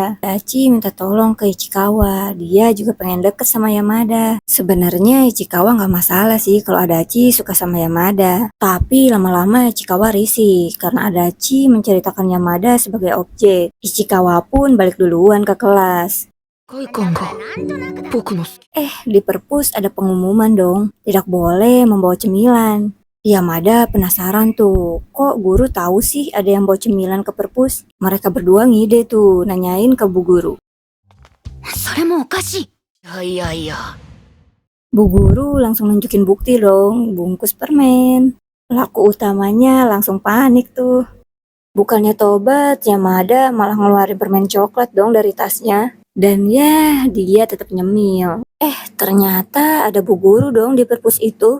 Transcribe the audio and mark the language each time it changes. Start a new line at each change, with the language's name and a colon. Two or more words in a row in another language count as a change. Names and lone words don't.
Indonesian: Adachi minta tolong ke Ichikawa, dia juga pengen deket sama Yamada. Sebenarnya Ichikawa nggak masalah sih kalau Adachi suka sama Yamada. Tapi lama-lama Ichikawa risih karena Adachi menceritakan Yamada sebagai objek. Ichikawa pun balik duluan ke kelas.
Japanese: 世界観が僕の好き
Indonesian: Di perpus ada pengumuman dong, tidak boleh membawa cemilan. Yamada penasaran tuh, kok guru tahu sih ada yang bawa cemilan ke perpus? Mereka berdua ngide tuh, nanyain ke bu guru.
Japanese: それもおかしいいやいや
Indonesian: Bu guru langsung nunjukin bukti dong, bungkus permen. Pelaku utamanya langsung panik tuh. Bukannya tobat, Yamada malah ngeluarin permen coklat dong dari tasnya. Dan ya, dia tetap nyemil. Ternyata ada bu guru dong di perpus itu.